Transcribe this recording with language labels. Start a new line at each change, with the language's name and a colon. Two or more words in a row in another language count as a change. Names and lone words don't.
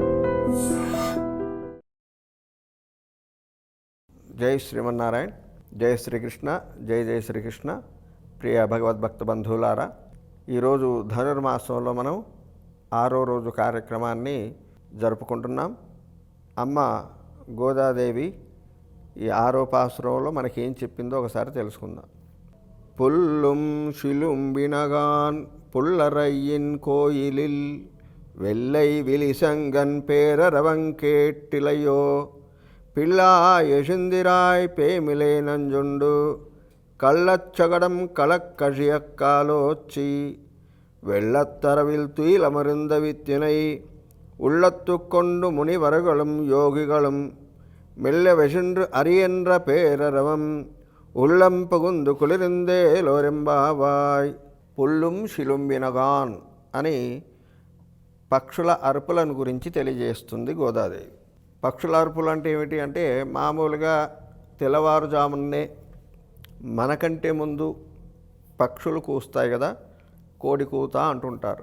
Telugu: జై శ్రీమన్నారాయణ, జై శ్రీకృష్ణ, జై జై శ్రీకృష్ణ. ప్రియ భగవద్భక్త బంధువులారా, ఈరోజు ధనుర్మాసంలో మనం 6వ రోజు కార్యక్రమాన్ని జరుపుకుంటున్నాం. అమ్మ గోదాదేవి ఈ 6వ పాసురంలో మనకేం చెప్పిందో ఒకసారి తెలుసుకుందాం.
Tamil: புல்லும் சிலும்பினகான் புல்லரையின் கோயிலில் வெள்ளை விழிசங்கன் பேரரவங்கேட்டிலையோ பிள்ளாய் எழுந்திராய் பேமிலே நஞ்சுண்டு கள்ளச்சகடம் களக்கழியக்காலோச்சி வெள்ளத்தரவில் துயிலமர்ந்த வித்தினை உள்ளத்து கொண்டு முனிவர்களும் யோகிகளும் மெல்ல வெசென்று அரியென்ற பேரரவம் உள்ளம் புகுந்து குளிர்ந்தே லோரெம்பாவாய். புள்ளும் சிலம்பினகாண்
Telugu: అని పక్షుల అరుపులను గురించి తెలియజేస్తుంది గోదాదేవి. పక్షుల అరుపులు అంటే ఏమిటి అంటే, మామూలుగా తెల్లవారుజామునే మనకంటే ముందు పక్షులు కూస్తాయి కదా, కోడి కూత అంటుంటారు.